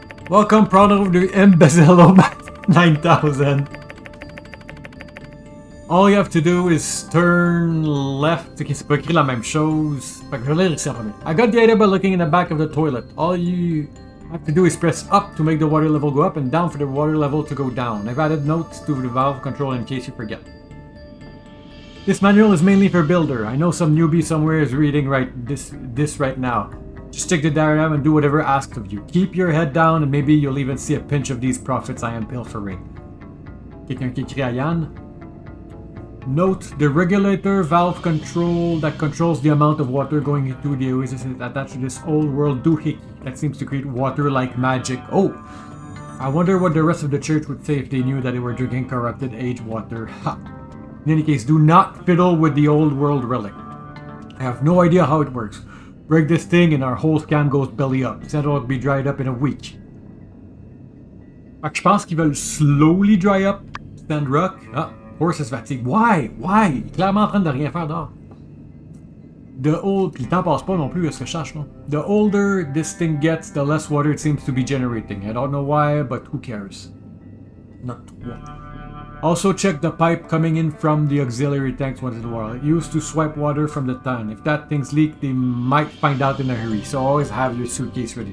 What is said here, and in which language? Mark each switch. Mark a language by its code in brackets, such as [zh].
[en] Welcome, product of the Imbecile 9000. All you have to do is turn left. [fr] Ok, c'est pas écrit la même chose. Fait que je vais lire ici en premier. [en] I got the idea by looking in the back of the toilet. All you have to do is press up to make the water level go up and down for the water level to go down. I've added notes to the valve control in case you forget. This manual is mainly for builder. I know some newbie somewhere is reading this right now. Just stick the diagram and do whatever asked of you. Keep your head down and maybe you'll even see a pinch of these profits I am pilfering. [fr] Quelqu'un qui écrit à Yann. [en] Note, the regulator valve control that controls the amount of water going into the oasis is attached to this old world doohickey that seems to create water like magic. Oh! I wonder what the rest of the church would say if they knew that they were drinking corrupted aged water. Ha! In any case, do not fiddle with the old world relic. I have no idea how it works. Break this thing and our whole scam goes belly up. Sandrock will be dried up in a week. [fr] Fait que je pense qu'ils veulent [en] slowly dry up Sandrock. Ah! Horses fatigue. Why? Why? [fr] Il est clairement en train de rien faire dehors. Puis le temps passe pas non plus, est-ce que je cherche, non? [en] The older this thing gets, the less water it seems to be generating. I don't know why, but who cares? Not 3. Also check the pipe coming in from the auxiliary tanks once in a while. It used to swipe water from the tank. If that thing's leak, they might find out in a hurry. So always have your suitcase ready.